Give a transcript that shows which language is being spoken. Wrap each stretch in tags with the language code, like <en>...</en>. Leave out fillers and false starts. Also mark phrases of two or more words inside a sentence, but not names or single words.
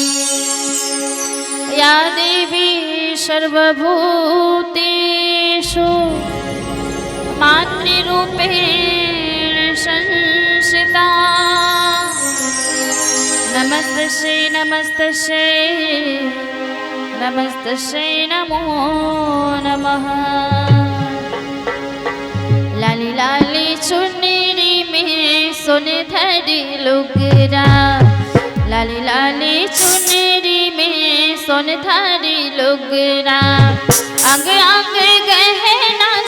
<sa>या देवी सर्वभूतेषु मातृरूपेण संस्थिता नमस्तस्यै नमस्तस्यै नमस्तस्यै नमो नमः।</sa> <bho>लाली लाली चुनरी में सोनेधरी लुगरा लाली लाली चुनरी में सोनेधरी लुगरा अंग अंग गहना</bho>